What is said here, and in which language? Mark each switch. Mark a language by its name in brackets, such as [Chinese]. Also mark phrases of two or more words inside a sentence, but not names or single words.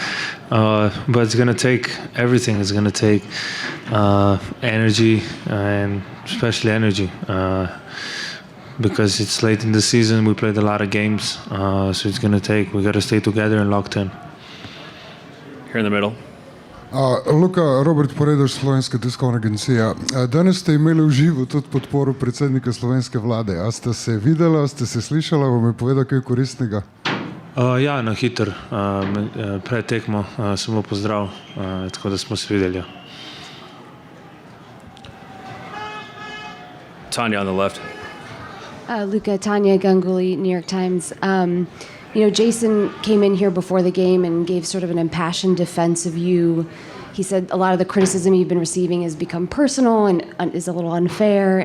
[English] But it's gonna take everything. It's gonna take energy and especially energy. Because it's late in the season, we played a lot of games, so it's gonna take. We gotta stay together and locked in. Here in the middle. [Slovenian] Luka, Robert Poredoš, Slovenska tiskovna agencija. Danes ste imeli v živo tudi podporo predsednika slovenske vlade. A ste se videla, ste se slišala, vam je povedal kaj koristnega? Ja, na hitro. Pred tekmo sem mu pozdravil, tako da smo se videli. [English] Tanya on the left. Luka, Tanya Ganguly, New York Times. Jason came in here before the game and gave sort of an impassioned defense of you. He said a lot of the criticism you've been receiving has become personal and is a little unfair.